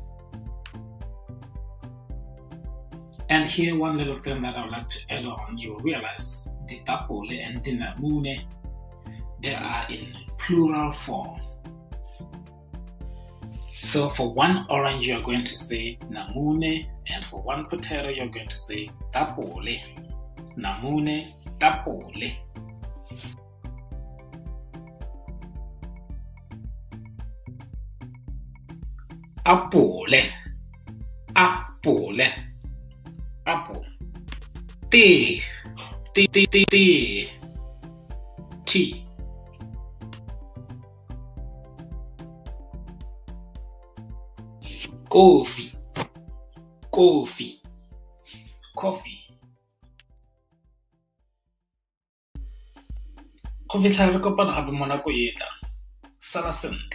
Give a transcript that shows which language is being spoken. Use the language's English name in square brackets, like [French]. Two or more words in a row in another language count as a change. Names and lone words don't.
[English] And here, one little thing that I would like to add on, you realize ditapole and dinamune, they are in plural form. So for one orange, you're going to say namune, and for one potato, you're going to say tapole. Namune, tapole. Apple, apple, apple. Tea, tea, tea, tea, tea. Tea. Coffee, coffee, coffee. [Tswana] Go fitlha re kopana gape mo nako e tla. Sala sentle.